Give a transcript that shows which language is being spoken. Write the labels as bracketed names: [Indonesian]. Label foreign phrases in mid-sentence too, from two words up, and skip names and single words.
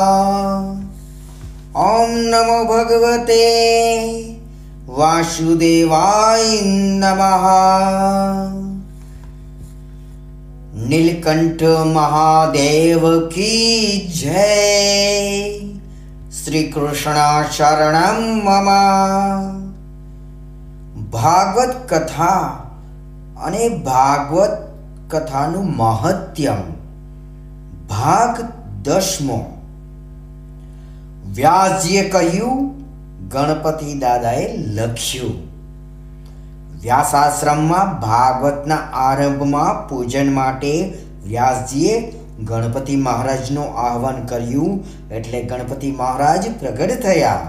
[Sanskrit] ओम नमो भगवते वासुदेवाय नमः। [Hindi] नीलकंठ महादेव की जय। [Sanskrit] श्री कृष्ण शरणं मम। [Gujarati] ભાગવત કથા અને ભાગવત કથાનું મહત્યમ ભાગ 10મો। વ્યાસજીએ કહ્યું, ગણપતિ દાદાએ લખ્યું। વ્યાસાશ્રમમાં ભાગવતના આરંભમાં પૂજન માટે વ્યાસજીએ ગણપતિ મહારાજનું આહ્વાન કર્યું, એટલે ગણપતિ મહારાજ પ્રગટ થયા।